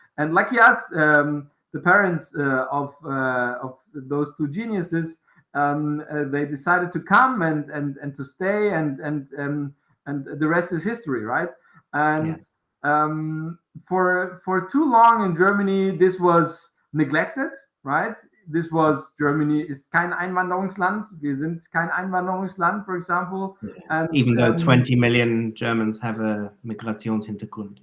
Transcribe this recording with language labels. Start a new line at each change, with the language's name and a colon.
English: And lucky us, the parents of those 2 geniuses, they decided to come and to stay and the rest is history, right? And for too long in Germany, this was neglected, right? This was
German: Germany ist kein Einwanderungsland. Wir sind kein Einwanderungsland,
English: for example. And, even though 20 million Germans have a Migrationshintergrund.